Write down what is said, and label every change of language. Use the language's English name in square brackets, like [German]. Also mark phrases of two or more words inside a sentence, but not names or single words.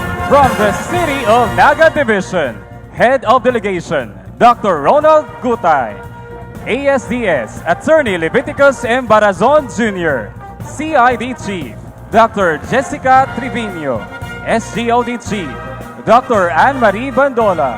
[English] From the City of Naga Division, Head of Delegation, Dr. Ronald Gutay. ASDS, Attorney Leviticus M. Barazon Jr. CID Chief, Dr. Jessica Trevino. SGOD Chief, Dr. Anne-Marie Bandola.